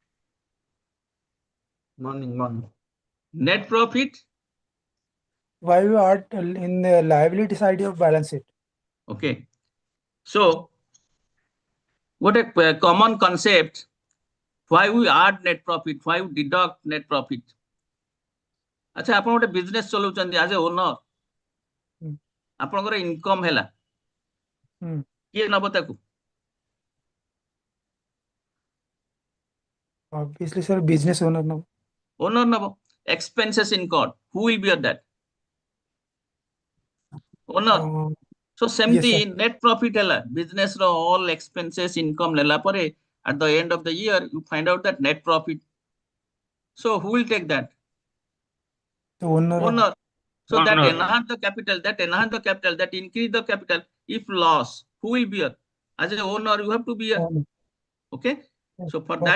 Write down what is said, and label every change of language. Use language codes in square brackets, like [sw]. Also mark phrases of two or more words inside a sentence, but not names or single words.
[en] Morning. Net profit. Why we are in the liability side of balance sheet? Okay. So, what a common concept. Why we add net profit? Why we deduct net profit? [or] ଆଚ୍ଛା ଆପଣ ଗୋଟେ ବିଜନେସ ଚଲାଉଛନ୍ତି [en] as a owner, Hmm. [or] ଆପଣଙ୍କର ଇନକମ ହେଲା, Hmm. କିଏ ନବ ତାକୁ? [en] Obviously, sir, business owner. No. [or] ଓନର ନବ। [en] expenses incurred, who will bear that? [or] ଓନର। So ସେମିତି [en] sir. net profit ହେଲା, business ର all expenses income [or] ନେଲା ପରେ [en] at the end of the year you find out that net profit. So who will take that? The owner. Owner. So that Owner. enhance the capital, that increase the capital. If loss, who will bear? As an owner, you have to bear. Owner. Okay. So for that